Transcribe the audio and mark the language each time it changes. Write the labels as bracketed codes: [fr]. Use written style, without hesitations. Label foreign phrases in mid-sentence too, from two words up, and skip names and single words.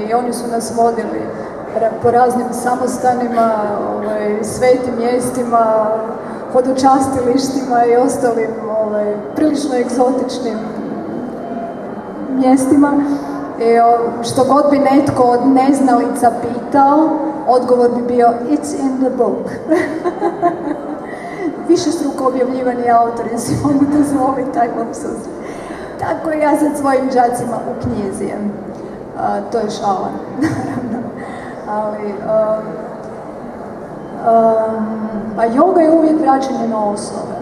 [hr] I oni su nas vodili po raznim samostanima, svetim mjestima, hodočastilištima i ostalim prilično egzotičnim mjestima. I što god bi netko od neznalica pitao, odgovor bi bio [en] it's in the book. [hr] Višestruko objavljivani autori si mogu dozvoliti taj luksuz. Tako i ja sad svojim đacima u knjizi. To je šala, naravno. Ali, a joga je uvijek vraćanje na osnove.